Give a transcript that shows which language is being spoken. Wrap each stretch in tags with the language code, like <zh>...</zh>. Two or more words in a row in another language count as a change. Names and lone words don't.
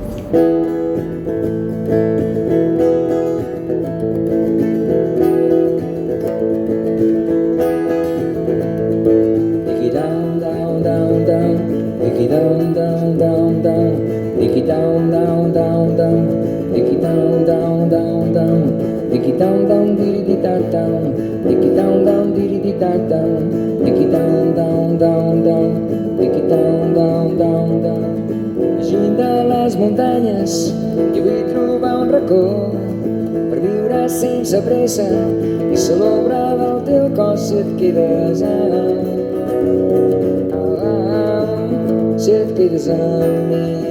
<en>down, down, down, down, Nicky down, down, down, down, Nicky down, down, down, down, Nicky down, down, down, down, Nicky down, down, diddy da down, Nicky down, down, diddy da down, Nicky down, down, down, down, Nicky down, down, down, down.</en> <ca>Lluny de les muntanyes hi vull trobar un racó per viure sense pressa i celebrar del teu cos si et quedes si et quedes amb mi.</ca>